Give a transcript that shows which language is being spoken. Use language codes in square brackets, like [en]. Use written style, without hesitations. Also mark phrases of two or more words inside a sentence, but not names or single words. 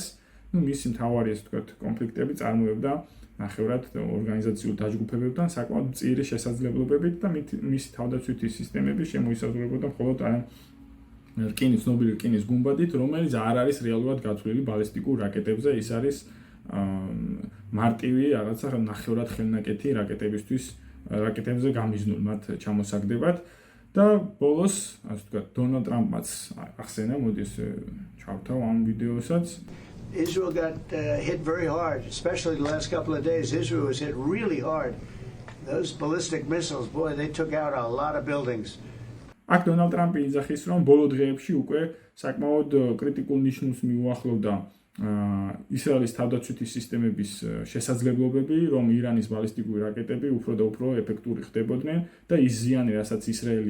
[ka] მისი მთავარი ასე ვთქვათ კონფლიქტები წარმოებდა ნახევრად ორგანიზაციულ დაჯგუფებებთან საკმაოდ მწირი შესაძლებლობებით და მისი თავდაცვითი სისტემები შემოისაზღვრებოდა მხოლოდ ცნობილი რკინის გუმბათით, რომელიც არ არის რეალურად გათვლილი ბალისტიკურ რაკეტებზე, ის არის მარტივი რაღაცა ნახევრად ხელნაკეთი რაკეტებზე გამიზნულ მათ ჩამოსაგდებად და ბოლოს, ასე ვთქვათ, დონალდ ტრამპმაც ახსენა, მოდი ეს ჩავთავ ამ ვიდეოსაც. [en] Israel got hit very hard, especially the last couple of days. Israel was hit really hard. Those ballistic missiles, boy, they took out a lot of buildings. [ka] აქ დონალდ ტრამპი იძახის, რომ ბოლო დღეებში უკვე საკმაოდ კრიტიკულ ნიშნულს მიუახლოვდა ისრაელის თავდაცვითი სისტემების შესაძლებლობები, რომ ირანის ბალისტიკური რაკეტები უფრო და უფრო ეფექტური ხდებოდნენ და ის ზიანი, რასაც ისრაელი